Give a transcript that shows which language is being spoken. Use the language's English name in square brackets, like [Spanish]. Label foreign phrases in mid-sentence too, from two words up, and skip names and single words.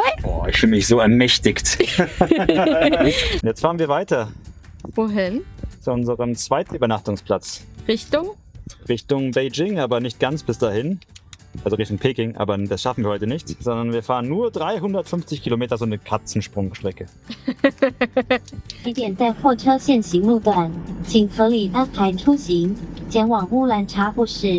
[German] Boah, ich fühle mich so ermächtigt. Jetzt fahren wir weiter Wohin? zu unserem zweiten Übernachtungsplatz. Richtung Beijing, aber nicht ganz bis dahin. Also Richtung Peking, aber das schaffen wir heute nicht. Sondern wir fahren nur 350 Kilometer, so eine Katzensprungstrecke. [Chinese] 起点在候车线行路段，请合理安排出行，前往乌兰察布市。